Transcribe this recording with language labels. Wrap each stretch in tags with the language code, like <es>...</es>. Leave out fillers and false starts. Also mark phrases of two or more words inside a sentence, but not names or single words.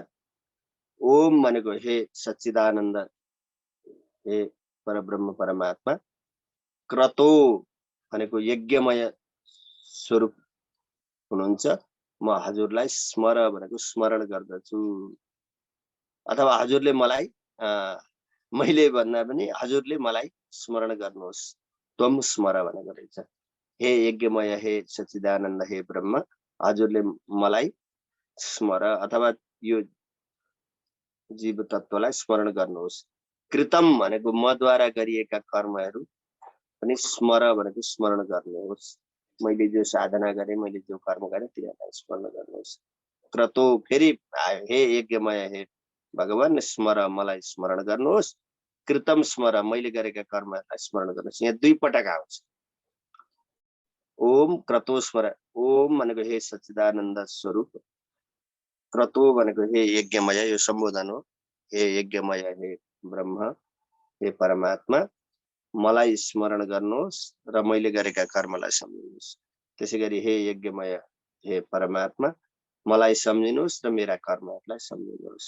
<ne>ओम भनेको हे सच्चिदानन्द, हे परब्रह्म परमात्मा, क्रतो भनेको यज्ञमय स्वरूप हुनुहुन्छ, म हजुरलाई स्मर भनेको स्मरण गर्दछु, अथवा हजुरले मलाई मैले भन्दा पनि हजुरले मलाई स्मरण गर्नुहोस्,</ne> <sa>त्वम स्मर</sa> <ne>भनेको रहेछ। हे यज्ञमय, हे सच्चिदानन्द, हे ब्रह्म, हजुरले मलाई स्मर अथवा यो जीव तत्त्वलाई स्मरण गर्नुहोस्। कृतम भनेको मद्वारा गरिएका कर्महरू पनि स्मर भनेको स्मरण गर्नुहोस्, मैले जो साधना गरेँ, मैले जो कर्म गरेँ तिनीहरूलाई स्मरण गर्नुहोस्। क्रतो फेरि हे यज्ञमय, हे भगवान, स्मर मलाई स्मरण गर्नुहोस्,</ne> <sa>कृतम स्मर</sa> <ne>मैले गरेका कर्महरूलाई स्मरण गर्नुहोस्। यहाँ दुई पटक आउँछ</ne> <sa>ओम क्रतो स्मर।</sa> <ne>ओम भनेको हे सच्चिदानन्द स्वरूप, क्रतो भनेको हे यज्ञमय, यो सम्बोधन हो, हे यज्ञमय, हे ब्रह्म, हे परमात्मा, मलाई स्मरण गर्नुहोस् र मैले गरेका कर्मलाई सम्झिनुहोस्। त्यसै गरी हे यज्ञमय, हे परमात्मा, मलाई सम्झिनुहोस् र मेरा कर्महरूलाई सम्झिनुहोस्।</ne>